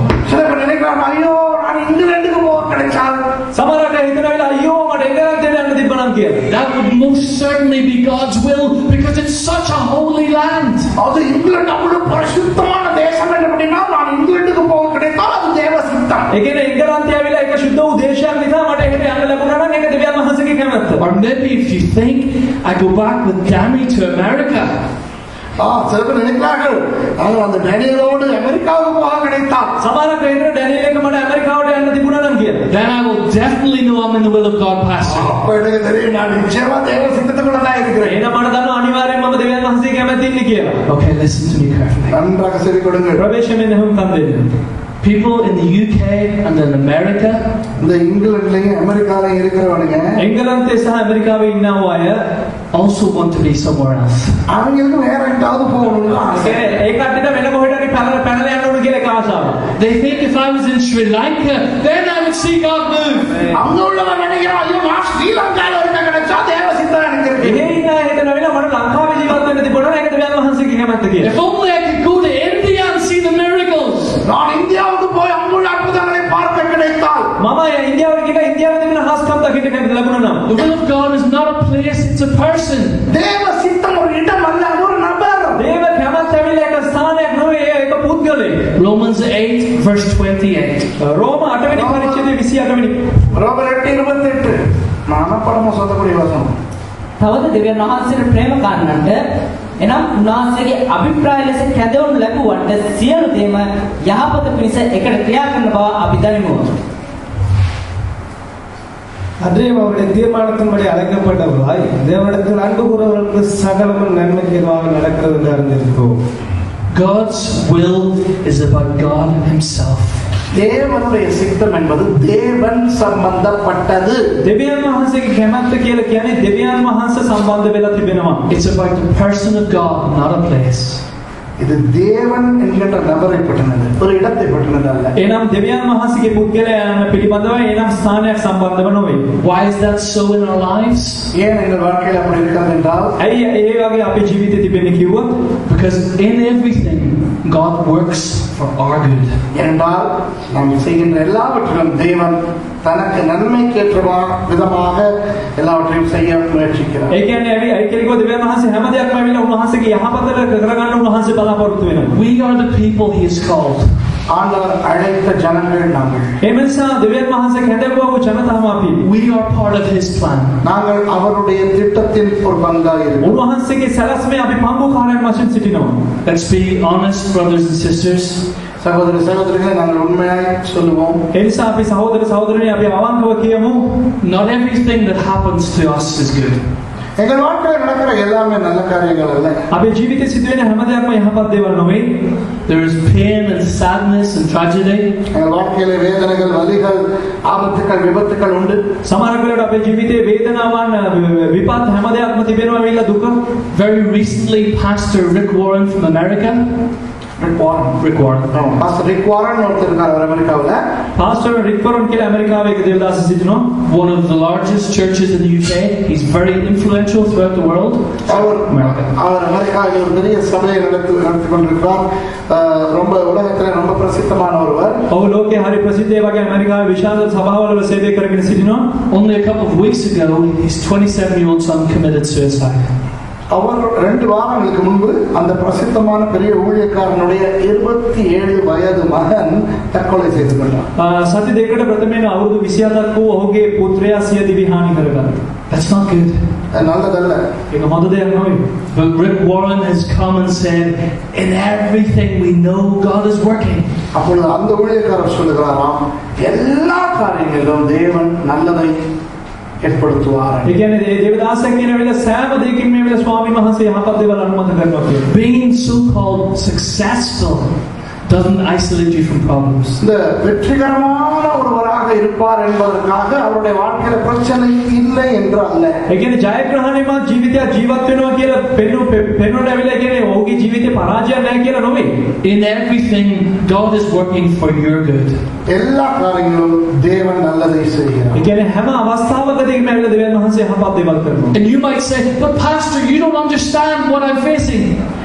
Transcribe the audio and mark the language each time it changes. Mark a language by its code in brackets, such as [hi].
[ta] சில பேர் நினைக்கிறார்கள் ஐயோ நான் இங்கிலாந்துக்கு போக கிடைச்சால். [si] සමහර අය හිතන වෙලාව අයියෝ මට එංගලන්තයට යන්න තිබ්බනම් කියලා. [en] that would most certainly definitely be God's will because it's such a holy land. [ta] அது இங்கிலாந்து அவ்வளவு பரிசுத்தமான தேசம் அப்படின்னா நான் இங்கிலாந்துக்கு போக கிடைத்தால் அது தேவ சித்தம். [si] ඒ කියන්නේ එංගලන්තය ඇවිල්ලා ඒක සුද්ධ වූ දේශයක් නිසා මට එහෙට යන්න ලැබුණා නම් ඒක දෙවියන් වහන්සේගේ කැමැත්ත. [en] Or maybe if you think I go back with Gami to America. [ta] சிலர் நினைக்கிறார்கள் நாங்கள் அந்த டேனியலோடு அமெரிக்காவுக்கு போக கிடைத்தால் [si] සමහරක් හිතන ඩැනියෙල් එක මට ඇමරිකාවට යන්න තිබුණා නම් කියලා. [en] Then I will definitely know I'm in the will of God, Pastor. [ta] அப்ப எனக்கு தெரியும் நான் நிச்சயமா தேவ சித்தத்துக்குள்ள தான் இருக்கிறேன். [si] එහෙනම් මට දන්නවා අනිවාර්යෙන්ම මම දෙවියන් වහන්සේගේ කැමැත්ත ඉන්නේ කියලා. [en] Okay, listen to me carefully. [ta] நன்றாக செவி கொடுங்கள். [si] ප්‍රවේශමෙන් එහෙම කන් දෙන්න. [en] People in the UK and in America, [ta] இந்த இங்கிலாந்துலயும் அமெரிக்காலயும் இருக்கிறவனுங்க [si] එංගලන්තේ සහ ඇමරිකාවේ ඉන්නව අය [en] also want to be somewhere else. [ta] அவங்களுக்கு வேற எங்காவது போகணும்னு ஆசை. [si] ඒ කට්ටියට වෙන කොහෙට හරි පැනලා යන්න ඕන කියලා එක ආසාවක්. [en] They think if I was in Sri Lanka, then I would see God move. [ta] அங்க உள்ளவன் நினைக்கிறான் ஐயோ நான் ஸ்ரீலங்கால இருக்க கிடைச்சா தேவ சித்தம் எனக்கு இருக்கு. [si] එහෙ ඉන්න අය හිතනවා මට ලංකාවේ ජීවත් වෙන්න තිබුණා නම් ඒක දෙවියන් වහන්සේගේ කැමැත්ත කියලා. [en] If only I could go to India and see the miracles. [ta] நான் இந்தியாவுக்கு போய் அங்குள்ள அற்புதங்களை பார்க்க கிடைத்தால் [si] මම ඉන්දියාවට ගිහලා ඉන්දියාවේ තිබෙන හාස්කම් දකින්න කැමති ලැබුණා නම්. [en] The will of God is not a place, it's a person. [ta] தேவ சித்தம் ஒரு இடம் அல்ல, அது ஒரு நபர். [si] දේව කැමැත්ත ඇවිල්ලා එක ස්ථානයක් නෙවෙයි ඒක පුද්ගලෙක්. [en] Romans 8 verse 28. [si] රෝම 8 වෙනි පරිච්ඡේදයේ 28 වෙනි. ரோமர் 8:28 මනපරම සතපුරි වසන. තවද දෙවියන් වහන්සේට ප්‍රේම කරන්නට එනම් උන්වහන්සේගේ අභිප්‍රාය ලෙස කැදවනු ලැබුවට සියලු දේම යහපත පිණිස එකට ක්‍රියා කරන බව අපි දනිමු. [ta] அன்றையும் அவருடைய தீர்மானத்தின்படி அழைக்கப்பட்டவர்களாய் தேவனிடத்தில் அன்பு கூறுவர்களுக்கு சகலமும் நன்மைக்கு ஏதுவாக நடக்கிறது என்று அறிந்திருக்கிறோம். [en] God's will is about God himself. [ta] தேவனுடைய சித்தம் என்பது தேவன் சம்பந்தப்பட்டது. [si] දෙවියන් වහන්සේගේ කැමැත්ත කියලා කියන්නේ දෙවියන් වහන්සේ සම්බන්ධ වෙලා තිබෙනවා. [en] It's about the person of God, not a place. [ta] இது தேவன் என்கின்ற நபரை பற்றினது, ஒரு இடத்தை பற்றினது அல்ல. [si] එනම් දෙවියන් වහන්සේගේ පුද්ගලයන් පිළිබඳව එනම් ස්ථානයක් සම්බන්ධව නොවේ. [en] Why is that so in our lives? [ta] ஏன் எங்கள் வாழ்க்கையில் அப்படி இருக்கிறது என்றால் [si] ඇයි ඒ වගේ අපේ ජීවිතේ තිබෙන්නේ කිව්වොත් [en] Because in everything God works for our good. [ta] என்றால் நாம் செய்கின்ற எல்லாவற்றிலும் தேவன் தனக்கு நன்மைக்கேற்ற விதமாக எல்லாவற்றையும் செய்ய முயற்சிக்கிறார். [si] ඒ කියන්නේ ඇයි කියලා දෙවියන් වහන්සේ හැම දෙයක්ම ඇවිල්ලා උන්වහන්සේගේ යහපතට කරගන්න උන්වහන්සේ බලාපොරොත්තු වෙනවා. [en] We are the people he has called. [ta] ஆண்டவர் அழைத்த ஜனங்கள் நாங்கள். [si] ඒ නිසා දෙවියන් වහන්සේ කැඳවුවා ජනතාව අපි. [en] We are part of his plan. [ta] நாங்கள் அவருடைய திட்டத்தின் ஒரு பங்காக இருக்கிறோம். [si] උන්වහන්සේගේ සැලැස්මේ අපි පංගුකාරයන් වශයෙන් සිටිනවා. [en] Let's be honest, brothers and sisters. [ta] சகோதர சகோதரிகளை நாங்கள் உண்மையாய் சொல்லுவோம். [si] ඒ නිසා අපි සහෝදර සහෝදරයනි අපි අවංකව කියමු. [en] Not everything that happens to us is good. [ta] எங்கள் வாழ்க்கையில் நடக்கிற எல்லாமே நல்ல காரியங்கள் அல்ல. [si] අපේ ජීවිතේ සිදුවෙන හැම දෙයක්ම යහපත් දේවල් නොවේ. [en] There is pain and sadness and tragedy. [ta] எங்கள் வாழ்க்கையில வேதனைகள், வலிகள், ஆபத்துக்கள், விபத்துக்கள் உண்டு. [si] සමහර වෙලාවට අපේ ජීවිතේ වේදනාවන් විපත් හැම දෙයක්ම තිබෙනවා වෙලා දුක. [en] Very recently, Pastor Rick Warren from America. Rick Warren. [ta] Pastor rig Warren ஒருத்தர் இருக்கார் அமெரிக்காவுல. [si] පාස්ටර් රික් වරන් කියලා ඇමරිකාවේ එක දේවදාස සිටිනවා. [en] One of the largest churches in the UK. He's very influential throughout the world. [ta] அவர் அமெரிக்காவில் ஒரு பெரிய சபையை நடத்தி கொண்டிருக்கிறார். ரொம்ப உலகத்தில் ரொம்ப பிரசித்தமான ஒருவர். [si] ඔහු ලෝකේ හරි ප්‍රසිද්ධ ඒ වගේ ඇමරිකාවේ විශාල සභාවල සේවය කරගෙන සිටිනවා. [en] Only a couple of weeks ago, his 27-year-old son committed suicide. [ta] அவர் 2 வாரங்களுக்கு முன்பு அந்த பிரசித்தமான பெரிய ஊழியக்காரனுடைய 27 வயது மகன் தற்கொலை செய்து கொண்டார். [si] සති දෙකකට ප්‍රථමයෙන් අවුරුදු 27ක් වූ ඔහුගේ පුත්‍රයා සිය දිවි හානි කරගත්තා. [en] That's not good. [ta] நல்லதல்ல. [si] ඒක හොඳ දෙයක් නෙවෙයි. [en] But Rick Warren has come and said, in everything we know God is working. [ta] அப்பொழுது அந்த ஊழியக்காரர் சொல்லுகிறாராம், எல்லா காரியங்களிலும் தேவன் நல்லதை ஏற்படுத்துவார். [si] ඒ කියන්නේ දේවදාසයන් කියන වෙලාව සෑම දෙයකින්ම මේ වෙලාව ස්වාමීන් වහන්සේ යහපත් දේවල් අනුමත කරනවා කියලා. [en] Being so-called successful doesn't isolate you from problems. [ta] இந்த வெற்றிகரமான ஒருவராக இருப்பார் என்பதற்காக அவருடைய வாழ்க்கையில பிரச்சனை இல்லை என்று அல்ல. [si] ඒ කියන්නේ ජයග්‍රහණයමත් ජීවිතයක් ජීවත් වෙනවා කියලා පෙන්වන්න ඇවිල්ලා කියන්නේ ඔහුගේ ජීවිතේ පරාජයක් නැහැ කියලා නෙවෙයි. [en] In everything, God is working for your good. [ta] எல்லா காரியங்களும் தேவன் நல்லதை செய்கிறார். [si] ඒ කියන්නේ හැම අවස්ථාවකදීම ඇවිල්ලා දෙවියන් වහන්සේ යහපත් දේවල් කරනවා. [en] And you might say, but Pastor, you don't understand what I'm facing.